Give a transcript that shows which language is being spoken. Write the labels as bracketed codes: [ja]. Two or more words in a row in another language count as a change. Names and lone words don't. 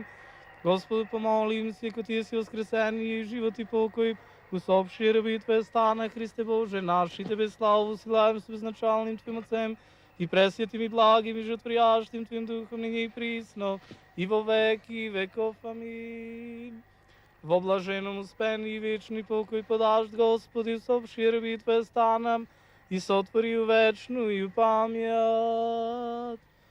[cu] Господу помолимся, яко Ти си воскресение и живот и покой, усопшие рабы Твои стана, Христе Боже, наши Тебе славу силаем с безначальным Твоим Отцем, и пресвятым и благим и животворящим Твоим Духом, ныне и присно, и во веки веков. Аминь. Во блаженном успении и вечный покой подашь, Господи, усопшие рабы Твои стана, и сотвори вечную память.